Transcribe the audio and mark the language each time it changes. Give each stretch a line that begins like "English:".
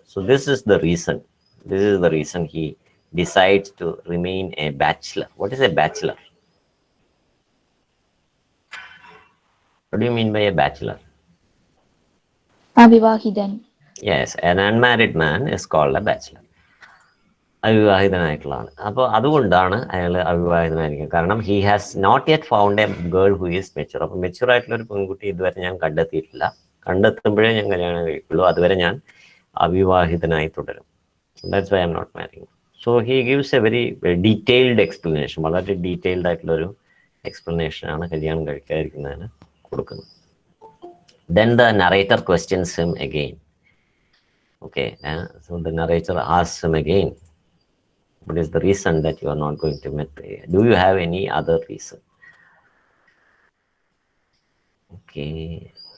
English: So this is the reason. This is the reason he decides to remain a bachelor. What is a bachelor? What do you mean by a bachelor?
Malayalam: Avivahidan.
English: Yes, an unmarried man is called a bachelor.
Malayalam: അവിവാഹിതനായിട്ടുള്ളതാണ്. അപ്പോൾ അതുകൊണ്ടാണ് അയാൾ അവിവാഹിതനായിരിക്കും. കാരണം
English: He has not yet found a girl who is mature.
Malayalam: അപ്പോൾ mature ആയിട്ടുള്ള ഒരു പെൺകുട്ടി ഇതുവരെ ഞാൻ കണ്ടെത്തിയിട്ടില്ല. കണ്ടെത്തുമ്പോഴേ ഞാൻ കല്യാണം കഴിക്കുള്ളൂ. അതുവരെ ഞാൻ അവിവാഹിതനായി തുടരും.
English: That's why I am not marrying. So he gives a very detailed explanation.
Malayalam: വളരെ ഡീറ്റെയിൽഡ് ആയിട്ടുള്ളൊരു എക്സ്പ്ലനേഷനാണ് കല്യാണം കഴിക്കാതിരിക്കുന്നതിന് കൊടുക്കുന്നത്.
English: Then the narrator questions him again. Okay, so the narrator asks him again, what is the reason that you are not going to marry? Do you have any other reason? Okay.